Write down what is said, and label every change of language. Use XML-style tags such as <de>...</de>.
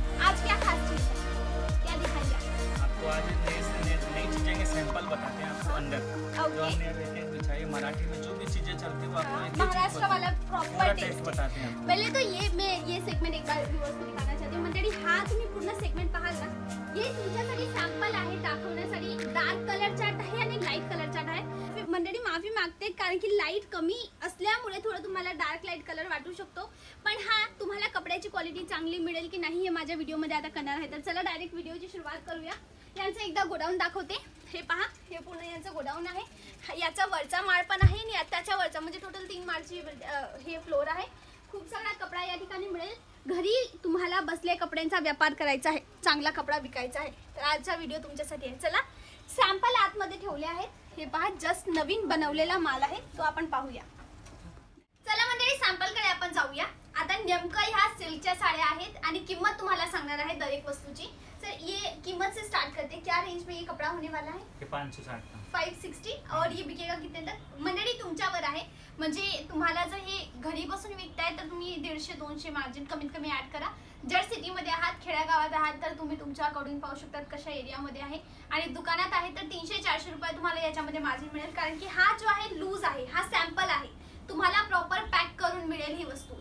<hi>आज क्या खास चीज़ है, क्या दिखाएंगे आपको? आज नई चीजें के सैंपल बताते हैं आपको अंदर. जो हमने देखे दिखाई मराठी में जो भी चीजें चलती है वो आपको महाराष्ट्र वाला प्रॉपर टेस्ट बताते हैं. पहले तो ये सेगमेंट एक बार व्यूअर्स को दिखाना चाहते हूँ.</hi> <mr>मंडळी, हा तुम्ही पूर्ण सेगमेंट पाहाल ना, हे तुमच्यासाठी सॅम्पल आहे दाखवण्यासाठी. डार्क कलर चार्ट आहे आणि लाईट कलर चार्ट आहे. मंडळी माफी मागते कारण की लाईट कमी असल्यामुळे थोडं तुम्हाला डार्क लाईट कलर वाटू शकतो, पण हा तुम्हाला कपड्याची क्वालिटी चांगली मिळेल की नाही हे माझ्या व्हिडिओमध्ये आता करणार आहे. तर चला डायरेक्ट व्हिडिओची सुरुवात करूया. यांचं एकदा गोडाऊन दाखवते. हे पहा, हे पूर्ण यांचं गोडाऊन आहे. याचा वरचा माळ पण आहे आणि त्याच्या वरचा, म्हणजे टोटल 3 माळची हे फ्लोर आहे. खूप सारा कपडा या ठिकाणी मिळेल. घरी तुम्हाला बसले कपड्यांचा व्यापार करायचा आहे, चांगला कपडा विकायचा आहे, तर आजचा व्हिडिओ तुमच्यासाठी आहे. चला, सॅम्पल आतमध्ये ठेवले आहेत. हे पहा, जस्ट नवीन बनवलेला माल आहे, तो आपण पाहूया. चला मंडळी, सॅम्पलकडे आपण जाऊया. आता नेमकं ह्या सिल्कच्या साड्या आहेत आणि किंमत तुम्हाला सांगणार आहे दरेक वस्तूची.</mr> <hi>सर, ये कीमत से स्टार्ट करते, क्या रेंज में ये कपड़ा होने वाला है? ये 560 का, 560. और ये बिकेगा कितने तक?</hi> <mr>मंडळी तुमच्यावर आहे. म्हणजे तुम्हाला जर हे घरी बसून विकताय तर तुम्ही 150-200 मार्जिन कमीत कमी ऍड करा. जर सिटीमध्ये आहात, खेड्यागावात आहात, तर तुम्ही तुमच्याकडून पाहू शकतात कशा एरियामध्ये आहे. आणि दुकानात आहे तर 300-400 रुपये तुम्हाला याच्यामध्ये मार्जिन मिळेल. कारण की हा जो आहे लूज आहे, हा सॅम्पल आहे. तुम्हाला प्रॉपर पॅक करून मिळेल ही वस्तू.</mr>